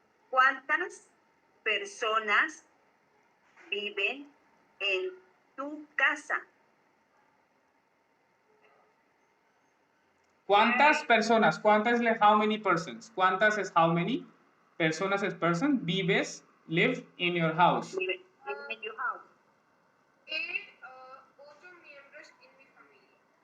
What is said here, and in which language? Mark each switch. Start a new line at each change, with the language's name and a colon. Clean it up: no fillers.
Spanish: ¿Cuántas personas viven en tu casa? ¿Cuántas personas? ¿Cuántas es
English: how many persons?
Spanish: ¿Cuántas es
English: how many?
Spanish: Personas es person.
English: Vives, live in your house. Viven in your house.
Spanish: Hay 8 miembros en mi familia.